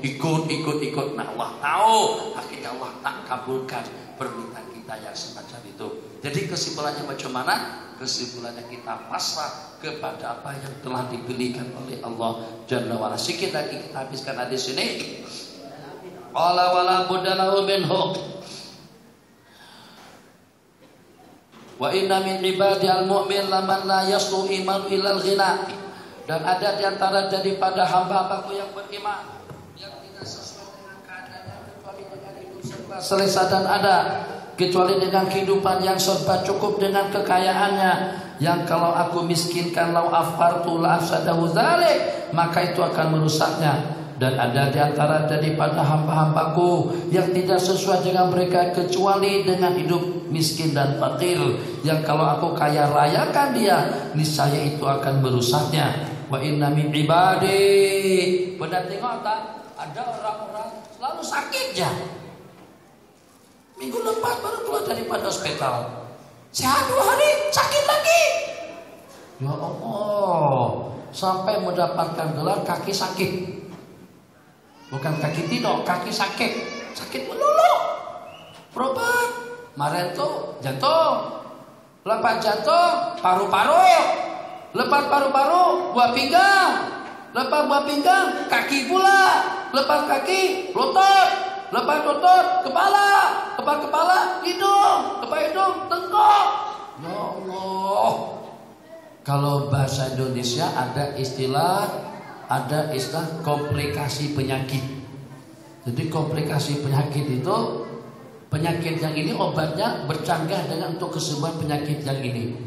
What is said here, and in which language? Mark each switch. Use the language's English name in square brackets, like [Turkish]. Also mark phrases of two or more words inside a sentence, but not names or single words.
[Malay] Nah Allah tahu, akhirnya Allah tak kabulkan permintaan kita yang semacam itu. Jadi kesimpulannya macam mana? Kesimpulannya kita pasrah kepada apa yang telah dipilihkan oleh Allah [Arabic] جل وعلا. [Malay] Sikit lagi kita habiskan hadis ini. [Arabic] قال ولا بدله منه. وإن من عبادي المؤمن لمن لا يصلح إيمان إلا الغنى. [Malay] Dan ada di antara daripada hamba-hambaku yang beriman yang tidak sesuai dengan keadaannya kecuali dengan hidup serba selesa, dan ada kecuali dengan kehidupan yang serba cukup dengan kekayaannya, yang kalau aku miskinkan [Arabic] لو أفقرته لأفسده ذلك, [Malay] maka itu akan merusaknya. Dan ada di antara daripada hamba-hambaku yang tidak sesuai dengan mereka kecuali dengan hidup miskin dan fakir, yang kalau aku kaya rayakan dia, niscaya itu akan merusaknya. [Arabic] وإن من عبادي. [Malay] Benar tengok tak? Ada orang-orang selalu sakit ya. Minggu lepas baru keluar daripada hospital. Sehat 2 hari sakit lagi. [Arabic] يا الله. [Malay] Sampai mendapatkan gelar kaki sakit. Bukan kaki tidur, kaki sakit. Sakit melulu. Berobat. Kemarin tuh jantung. Lepas jantung, paru-paru. Lepas paru-paru, buah pinggang. Lepas buah pinggang, kaki pula. Lepas kaki, lutut. Lepas lutut, kepala. Lepas kepala, hidung. Lepas hidung, tengkok. [Arabic] يا الله. [Malay] Kalau bahasa Indonesia ada istilah komplikasi penyakit. Jadi komplikasi penyakit itu, penyakit yang ini obatnya bercanggah dengan untuk kesembuhan penyakit yang ini.